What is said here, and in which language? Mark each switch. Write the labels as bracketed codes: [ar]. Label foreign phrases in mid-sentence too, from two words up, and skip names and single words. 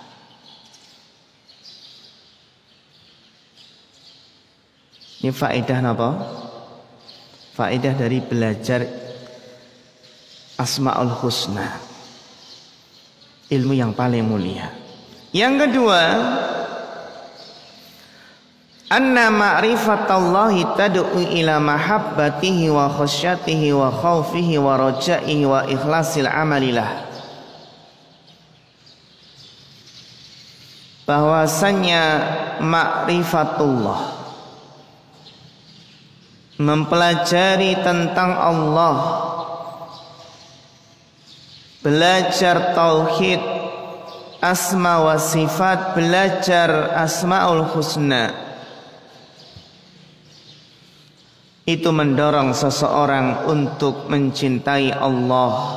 [id] Ini faedah apa? Faedah dari belajar Asmaul Husna, ilmu yang paling mulia. Yang kedua, [ar] أن معرفة الله تدعو إلى محبته وخشيته وخوفه ورجائه وإخلاص العمل لله. [id] Bahwasannya ma'rifatullah, mempelajari tentang Allah, belajar tauhid, [ar] أسماء وصفات, [id] belajar Asmaul Husna, itu mendorong seseorang untuk mencintai Allah.